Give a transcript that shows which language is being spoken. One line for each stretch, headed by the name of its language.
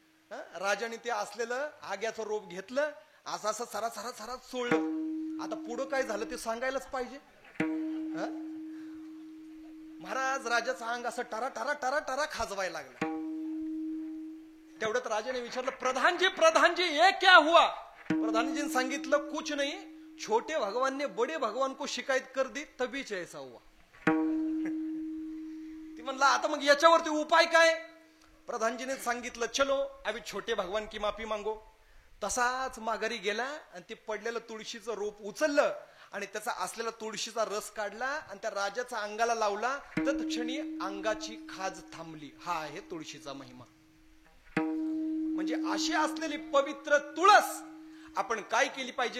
Marathi: राजाने ते असलेलं आग्याचं रोप घेतलं, असं असं सरा सरा सरा सोडलं. आता पुढं काय झालं ते सांगायलाच पाहिजे. महाराज राजाचं अंग असं टरा टरा टरा टरा खाजवायला लागलं. तेवढ्यात राजाने विचारलं प्रधान जी
Hindi: ये क्या हुआ?
Marathi: प्रधानजीने सांगितलं
Hindi: कुछ नहीं, छोटे भगवान ने बड़े भगवान को शिकायत कर दी तभी ऐसा हुआ.
Marathi: ती म्हणला आता मग याच्यावरती उपाय काय? प्रधानजीने सांगितलं
Hindi: चलो अभी छोटे भगवान की माफी मांगो.
Marathi: तसाच माघारी गेला आणि ते पडलेलं तुळशीचं रोप उचललं आणि त्याचा असलेला तुळशीचा रस काढला आणि त्या राजाच्या अंगाला लावला. तत्क्षणी अंगाची खाज थांबली. हा आहे तुळशीचा महिमा. म्हणजे अशी असलेली पवित्र तुळस आपण काय केली पाहिजे?